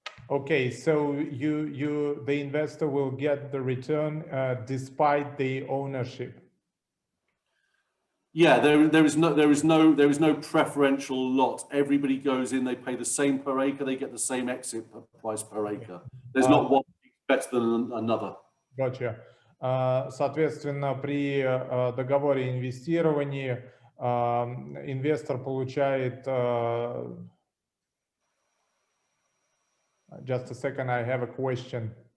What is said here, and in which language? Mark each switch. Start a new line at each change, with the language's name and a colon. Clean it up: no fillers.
English: Okay, so the investor will get the return despite the ownership. Yeah, there is no preferential lot. Everybody goes in, they pay the same per acre, they get the same exit price per acre. There's not one better than another. Gotcha.
Russian: Соответственно, при договоре инвестирования инвестор получает.
English: Just a second, I have a question.